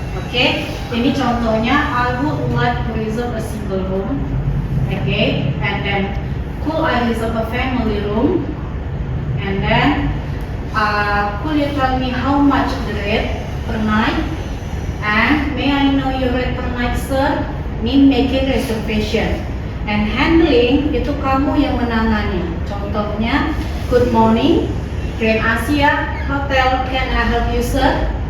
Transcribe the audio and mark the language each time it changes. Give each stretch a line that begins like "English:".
English: Oke,
Indonesian: ini contohnya,
English: I would like to reserve a single room. Okay, and then could I reserve a family room? And then could you tell me how much the rate per night? And may I know your rate per night, sir?
Indonesian: Ini
English: making reservation. And handling
Indonesian: itu kamu yang menangani. Contohnya,
English: good morning, Grand Asia Hotel, can I help you, sir?